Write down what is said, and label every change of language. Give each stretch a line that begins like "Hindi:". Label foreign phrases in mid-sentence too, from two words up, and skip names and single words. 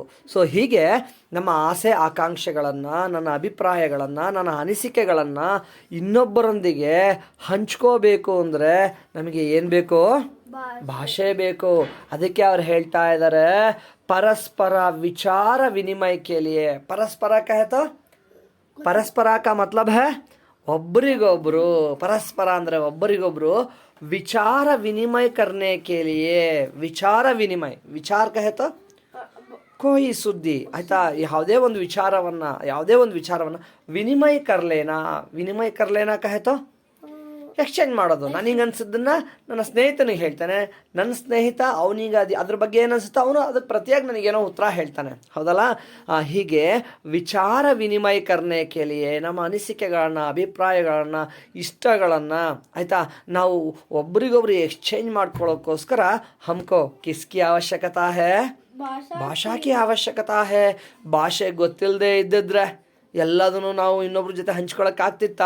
Kannada: ಸೊ ಹೀಗೆ ನಮ್ಮ ಆಸೆ ಆಕಾಂಕ್ಷೆಗಳನ್ನು, ನನ್ನ ಅಭಿಪ್ರಾಯಗಳನ್ನು, ನನ್ನ ಅನಿಸಿಕೆಗಳನ್ನು ಇನ್ನೊಬ್ಬರೊಂದಿಗೆ ಹಂಚ್ಕೋಬೇಕು ಅಂದರೆ ನಮಗೆ ಏನು ಬೇಕು? ಭಾಷೆ ಬೇಕು. ಅದಕ್ಕೆ ಅವ್ರು ಹೇಳ್ತಾ ಇದ್ದಾರೆ, ಪರಸ್ಪರ ವಿಚಾರ ವಿನಿಮಯ
Hindi: के लिए. परस्पर कहे तो परस्पर का मतलब है ಒಬ್ಬರಿಗೊಬ್ರು.
Kannada: ಪರಸ್ಪರ ಅಂದರೆ ಒಬ್ಬರಿಗೊಬ್ರು ವಿಚಾರ ವಿನಿಮಯ
Hindi: करने के लिए.
Kannada: ವಿಚಾರ ವಿನಿಮಯ, ವಿಚಾರ
Hindi: कहे तो कोई
Kannada: ಸುದ್ದಿ ಆಯ್ತಾ. ಯಾವುದೇ ಒಂದು ವಿಚಾರವನ್ನು ವಿನಿಮಯ
Hindi: कर लेना कहे तो
Kannada: ಎಕ್ಸ್ಚೇಂಜ್ ಮಾಡೋದು. ನಾನು ಹಿಂಗೆ ಅನ್ಸಿದ್ದನ್ನು ನನ್ನ ಸ್ನೇಹಿತನಿಗೆ ಹೇಳ್ತಾನೆ, ನನ್ನ ಸ್ನೇಹಿತ ಅವನಿಗೆ ಅದ್ರ ಬಗ್ಗೆ ಏನು ಅನಿಸುತ್ತೋ ಅವನು ಅದಕ್ಕೆ ಪ್ರತಿಯಾಗಿ ನನಗೇನೋ ಉತ್ತರ ಹೇಳ್ತಾನೆ, ಹೌದಲ್ಲ. ಹೀಗೆ ವಿಚಾರ ವಿನಿಮಯ
Hindi: करने के लिए
Kannada: ನಮ್ಮ ಅನಿಸಿಕೆಗಳನ್ನು, ಅಭಿಪ್ರಾಯಗಳನ್ನು, ಇಷ್ಟಗಳನ್ನು ಆಯಿತಾ ನಾವು ಒಬ್ರಿಗೊಬ್ರು ಎಕ್ಸ್ಚೇಂಜ್ ಮಾಡ್ಕೊಳ್ಳೋಕ್ಕೋಸ್ಕರ
Hindi: हमको किसकी आवश्यकता है? भाषा की आवश्यकता है.
Kannada: ಭಾಷೆ ಗೊತ್ತಿಲ್ಲದೆ ಇದ್ದಿದ್ರೆ ಎಲ್ಲದನ್ನು ನಾವು ಇನ್ನೊಬ್ರ ಜೊತೆ ಹಂಚ್ಕೊಳಕ್ಕಾಗ್ತಿತ್ತಾ?